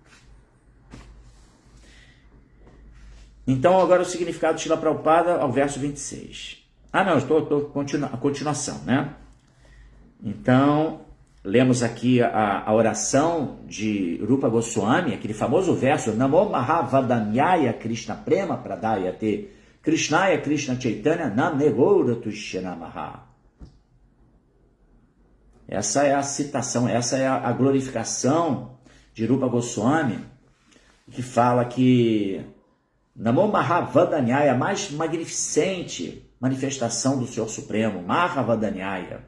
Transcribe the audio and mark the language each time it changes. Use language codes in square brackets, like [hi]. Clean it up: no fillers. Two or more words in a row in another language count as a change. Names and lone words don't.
[pt] Então, agora o significado de Srila Prabhupada ao verso 26. Não, a continuação, né? Então, lemos aqui a oração de Rupa Goswami, aquele famoso verso, [sa] Namo Mahavadanyaya Krishna Prema Pradayate Krishnaya Krishna Chaitanya Namne Gaura Tushyanamaha. [pt] Essa é a citação, essa é a glorificação de Rupa Goswami, que fala que [sa] Namo Mahavadanyaya, [pt] a mais magnificente manifestação do Senhor Supremo, Mahavadanyaya.